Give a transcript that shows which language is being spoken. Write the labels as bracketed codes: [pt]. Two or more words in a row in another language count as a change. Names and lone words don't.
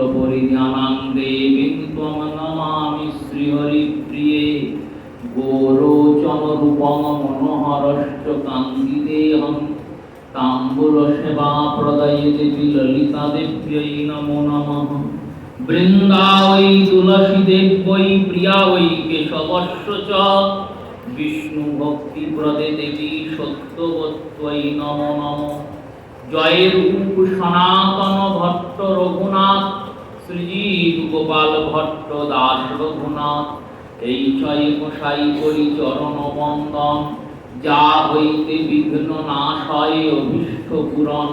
[sa] परिधानां देवीं त्वं नमामि श्रीहरिप्रिये गोरोचन रूपं मनोहरश्च कान्तिदेहं ताम्बूल सेवा प्रदये देवी ललिता देव्यै नमो नमः वृन्दावै तुलसी देव्यै प्रिया वै केशवस्य च বিষ্ণু ভক্তি প্রদে দেবী সত্যবত্তৈ নমো নমো। [bn] জয় রূপ সনাতন ভট্ট রঘুনাথ, শ্রীজীব গোপাল ভট্ট দাস রঘুনাথ। এই ছয় গোসাই করি চরণ বন্দন, যা হইতে বিঘ্ন নাশ হয় অভীষ্ট পূরণ।